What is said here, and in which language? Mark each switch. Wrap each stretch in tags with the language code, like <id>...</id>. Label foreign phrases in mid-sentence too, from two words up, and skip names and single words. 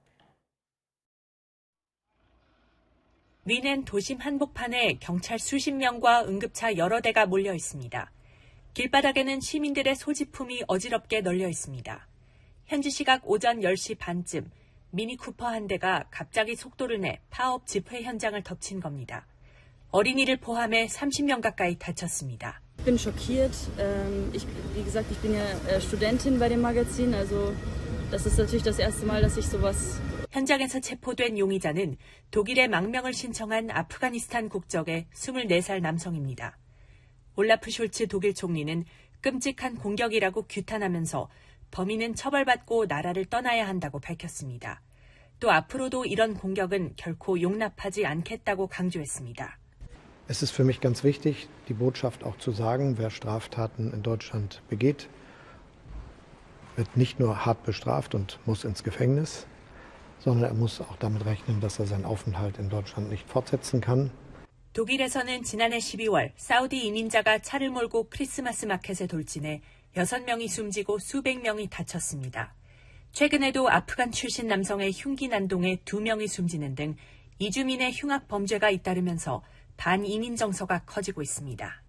<ko>뮌헨 도심 한복판에 경찰 수십 명과 응급차 여러 대가 몰려 있습니다. 길바닥에는 시민들의 소지품이 어지럽게 널려 있습니다. 현지 시각 오전 10시 반쯤 미니 쿠퍼 한 대가 갑자기 속도를 내 파업 집회 현장을 덮친 겁니다. 어린이를 포함해 30명 가까이 다쳤습니다.</ko> <de>Ich bin schockiert. Wie gesagt, ich bin ja Studentin bei dem Magazin, also das ist natürlich das erste Mal, dass ich sowas.</de> <ko>현장에서 체포된 용의자는 독일에 망명을 신청한 아프가니스탄 국적의 24살 남성입니다. 올라프 숄츠 독일 총리는 끔찍한 공격이라고 규탄하면서 범인은 처벌받고 나라를 떠나야 한다고 밝혔습니다. 또 앞으로도 이런 공격은 결코 용납하지 않겠다고 강조했습니다.</ko> <de>Es ist für mich ganz wichtig, die Botschaft auch zu sagen, wer Straftaten in Deutschland begeht, wird nicht nur hart bestraft und muss ins Gefängnis, sondern er muss auch damit rechnen, dass er seinen Aufenthalt in Deutschland nicht fortsetzen kann.</de> <ko>독일에서는 지난해 12월 사우디 이민자가 차를 몰고 크리스마스 마켓에 돌진해 6명이 숨지고 수백 명이 다쳤습니다. 최근에도 아프간 출신 남성의 흉기 난동에 2명이 숨지는 등 이주민의 흉악 범죄가 잇따르면서 반이민 정서가 커지고 있습니다.</ko>